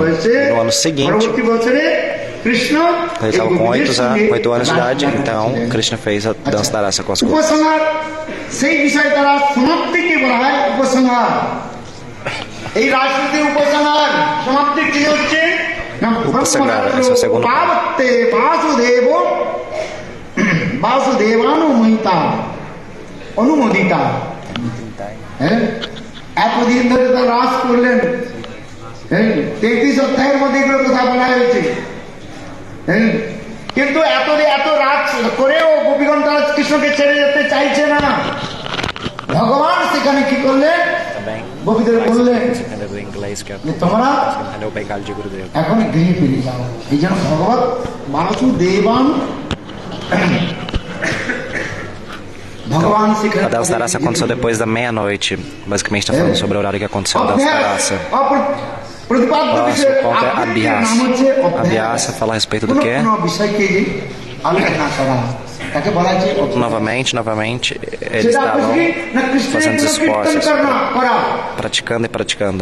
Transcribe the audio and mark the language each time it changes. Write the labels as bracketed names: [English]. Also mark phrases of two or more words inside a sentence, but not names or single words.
[Portuguese] No ano seguinte, ele estava com 8 anos de idade, então Krishna fez a dança da raça com as gopis. Upasangar, esse é o segundo ponto. [Bangla] বাসুদেবানুমহিতা অনুমোদিতা এতদিন ধরে তো রাস করলেন 33 অধ্যায়ের মধ্যে এগুলো কথা বলা হয়েছে কিন্তু এত রাত করেও গোপীগণ তারা কৃষ্ণকে ছেড়ে যেতে চাইছে না ভগবান সেখানে কি করলেন গোপীদের বললেন তোমরা এখন গৃহে ফিরে যাও এই জন্য ভগবত বাসুদেবান [Portuguese] A dança da raça aconteceu depois da meia-noite. Basicamente está falando sobre o horário que aconteceu a dança da raça. Próximo ponto é Abhyasa. Abhyasa fala a respeito do quê? Novamente, eles estavam fazendo esforços, praticando e praticando.